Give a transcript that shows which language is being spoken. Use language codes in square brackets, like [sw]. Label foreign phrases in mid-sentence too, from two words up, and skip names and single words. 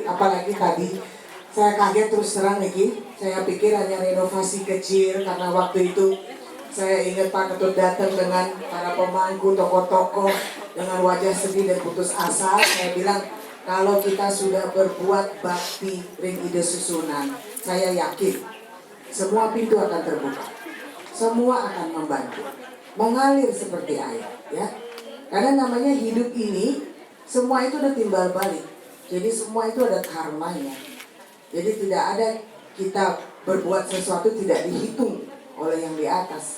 [id] Apalagi tadi saya kaget terus terang Niki, saya pikir hanya renovasi kecil karena waktu itu saya ingat Pak Ketut datang dengan para pemangku, tokoh-tokoh dengan wajah sedih dan putus asa. Saya bilang, kalau kita sudah berbuat bakti [ban] ring ide susunan, [id] saya yakin semua pintu akan terbuka, semua akan membantu, mengalir seperti air, ya. Karena namanya hidup ini, semua itu ada timbal balik. Jadi semua itu ada karmanya. Jadi tidak ada kita berbuat sesuatu tidak dihitung oleh yang di atas.